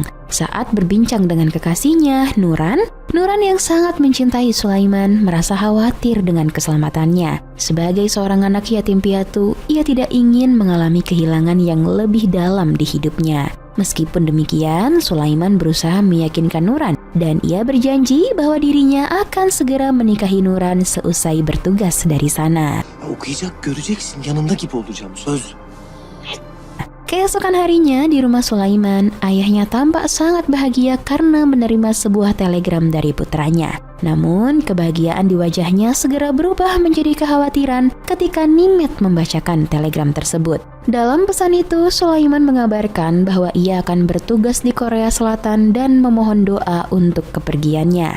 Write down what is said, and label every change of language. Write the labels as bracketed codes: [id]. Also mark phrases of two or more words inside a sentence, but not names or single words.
[id] Saat berbincang dengan kekasihnya, Nuran yang sangat mencintai Sulaiman merasa khawatir dengan keselamatannya. Sebagai seorang anak yatim piatu, ia tidak ingin mengalami kehilangan yang lebih dalam di hidupnya. Meskipun demikian, Sulaiman berusaha meyakinkan Nuran dan ia berjanji bahwa dirinya akan segera menikahi Nuran seusai bertugas dari sana. [tr] Okuyacak, göreceksin, yanında gibi olacağım, söz. [id] Keesokan harinya di rumah Sulaiman, ayahnya tampak sangat bahagia karena menerima sebuah telegram dari putranya. Namun, kebahagiaan di wajahnya segera berubah menjadi kekhawatiran ketika Nimet membacakan telegram tersebut. Dalam pesan itu, Sulaiman mengabarkan bahwa ia akan bertugas di Korea Selatan dan memohon doa untuk kepergiannya.